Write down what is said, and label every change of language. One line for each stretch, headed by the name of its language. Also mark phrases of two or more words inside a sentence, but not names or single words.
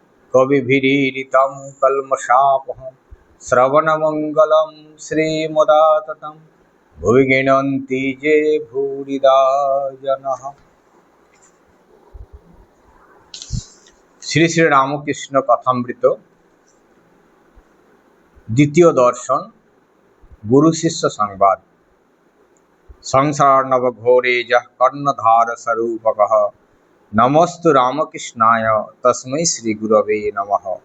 Sanskrit: कविभिरीडितं कल्मषापहं श्रवणमङ्गलं श्रीमदाततं भुवि गृह्णन्ति ये भूरिदा जनः।
Bangla: শ্রী শ্রী রামকৃষ্ণ কথামৃত দ্বিতীয় দর্শন গুরু শিষ্য সংবাদ।
Sanskrit: সংসারনবঘোরে যः কর্ণধারস্বরূপকः নমস্তু রামকৃষ্ণায় তস্मै শ্রী গুরবে নমঃ।